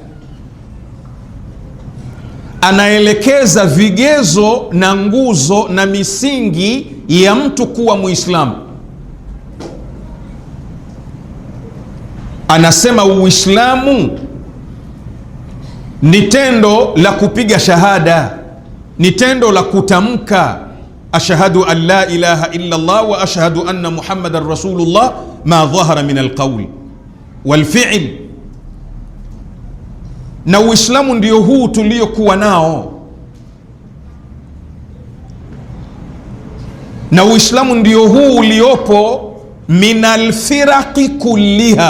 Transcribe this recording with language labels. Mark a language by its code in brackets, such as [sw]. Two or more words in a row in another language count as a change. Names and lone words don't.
[sw] Anaelekeza vigezo na nguzo na misingi ya mtu kuwa Muislamu. Anasema Uislamu ni tendo la kupiga shahada, ni tendo la kutamka [ar] أشهد أن لا إله إلا الله وأشهد أن محمدا رسول الله ما ظهر من القول والفعل. [sw] Na Uislamu ndio huu tuliokuwa nao, na Uislamu ndio huu uliopo [ar] من الفرق كلها.